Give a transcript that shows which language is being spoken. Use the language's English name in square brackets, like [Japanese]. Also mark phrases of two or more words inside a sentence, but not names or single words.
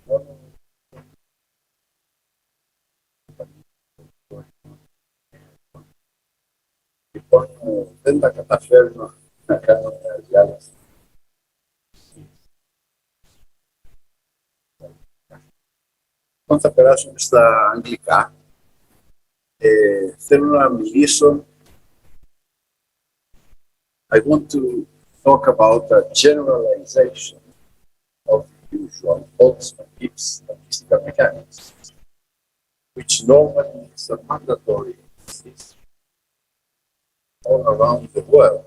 [Greek] Λοιπόν, δεν τα καταφέρνω να κάνω μια διάλεξη. Λοιπόν, θα περάσουμε στα αγγλικά. Θέλω να μιλήσω. [English] I want to talk about a generalization of the usual Boltzmann-Gibbs statistical mechanics, which normally is a mandatory system all around the world.